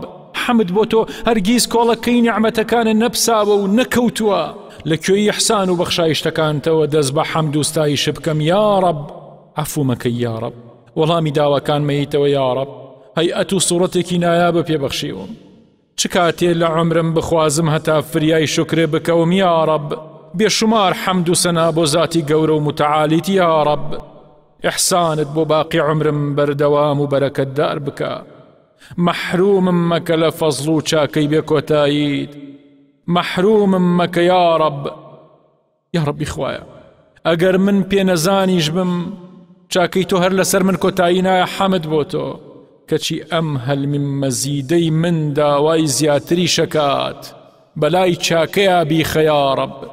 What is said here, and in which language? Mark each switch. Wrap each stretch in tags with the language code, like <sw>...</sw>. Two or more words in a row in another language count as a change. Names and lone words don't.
<ckb>حەمد بۆ تۆ هەرگیز کۆڵەکەی نیعمەتەکانە نەپساوە و نەکەوتووە، لە کوێی ئیحسان و بەخشایشتەکانتەوە دەست بە حەمد و ستایش بکەم یا رب. عەفو مەکەی یا رب، وەڵامی داواکان مەیتەوە یا رب. هەیئەت و سوورەتێکی نایابە پێبەخشیوم، چ کاتێ لە عومرم بخوازم هەتا فریای شوکرێ بکەوم یا رب. بشمار حمد و سنا بو ذاتی گەورە و متعالیت یا رب. إحسانت بو باقی عمرم بردوام و برکت دار بکە. محرومم مەکە لە فەزڵ و چاکەی بێکۆتاییت، محرومم مەکە یا رب. یا ربی خوایە ئەگەر من پێنەزانیش بم، چاکەی تۆ هەر لەسەر من کۆتایی نایە. حەمد بۆ تۆ کەچی ئەم هەلمی مەزیدەی من داوای زیاتری شەکات، بەلای چاکەیە بیخە یا رب.</ckb>